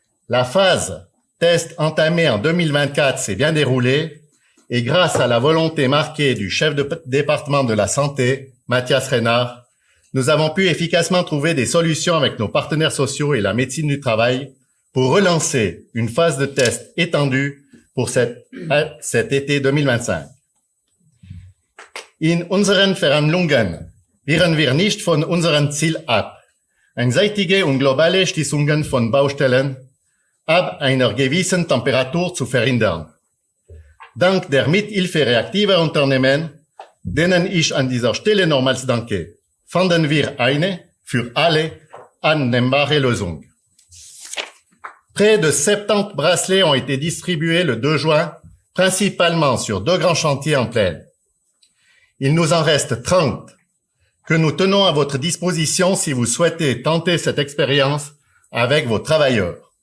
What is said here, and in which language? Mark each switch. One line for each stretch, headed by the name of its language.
French: La phase test entamée en 2024 s'est bien déroulée et grâce à la volonté marquée du chef de département de la santé, Mathias Renard, nous avons pu efficacement trouver des solutions avec nos partenaires sociaux et la médecine du travail pour relancer une phase de test étendue pour cet été 2025.
German: In unseren Verhandlungen wichen wir nicht von unserem Ziel ab, einseitige und globale Schließungen von Baustellen ab einer gewissen Temperatur zu verhindern. Dank der Mithilfe reaktiver Unternehmen, denen ich an dieser Stelle nochmals danke, fanden wir eine für alle annehmbare Lösung.
French: Près de 70 bracelets ont été distribués le 2 juin, principalement sur 2 grands chantiers en plaine. Il nous en reste 30 que nous tenons à votre disposition si vous souhaitez tenter cette expérience avec vos travailleurs.